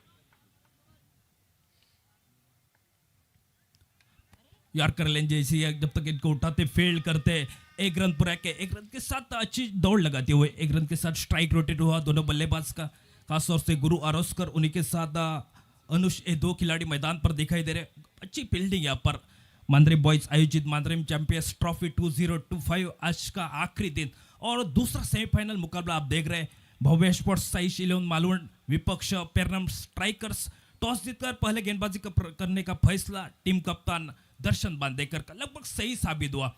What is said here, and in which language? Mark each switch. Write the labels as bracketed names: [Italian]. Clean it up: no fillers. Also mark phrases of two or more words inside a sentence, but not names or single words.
[Hindi] यार्कर लेन जैसी है, जब तक इनको उठाते फील्ड करते, 1 रन पूरा के 1 रन के साथ अच्छी दौड़ लगाते हुए 1 रन के साथ [English] strike rotate [Hindi] हुआ दोनों बल्लेबाज का, खासतौर से गुरु आरोस्कर, उन्हीं के साथ अनुष, ये 2 खिलाड़ी मैदान पर दिखाई दे रहे। अच्छी फील्डिंग यहाँ पर। मांद्रे बॉयज आयोजित मांद्रे चैंपियंस ट्रॉफी 2025 आज का आखिरी दिन और दूसरा सेमीफाइनल मुकाबला आप देख रहे हैं। भव्य स्पोर्ट्स साई शिलोन मालवण विपक्ष पेरनम स्ट्राइकर्स। टॉस जीतकर पहले गेंदबाजी करने का फैसला टीम कप्तान दर्शन बांदेकर का लगभग सही साबित हुआ।